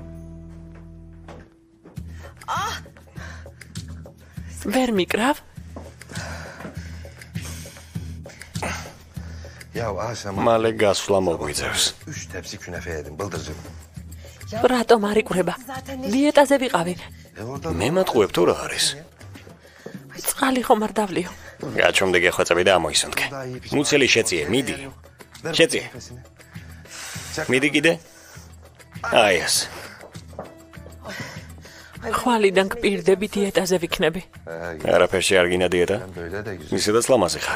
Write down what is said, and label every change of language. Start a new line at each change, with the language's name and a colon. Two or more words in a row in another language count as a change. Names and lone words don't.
Georgian: ვერ მიკრავ? მალე გასვლა მოგვიძევს.
Turkish: 3 tepsi künefe yedim bıldırcın.
Georgian: რატომ არ იკვრება? დიეტაზე ვიყავი. მე მატყუებ თუ რა არის? წყალი ხომ არ დავლიო. გაჩვენდე გეხვეწები და ამოისუნთქე. მუცელი შეწიე, მიდი. შეწიე. მიდი კიდე? აი ეს. ხვალიდან გპირდები დიეტაზე ვიქნები. არაფერში არ გინდა დიეტა?
Turkish: Böyle de güzel.
Georgian: ისედაც ლამაზი ხარ.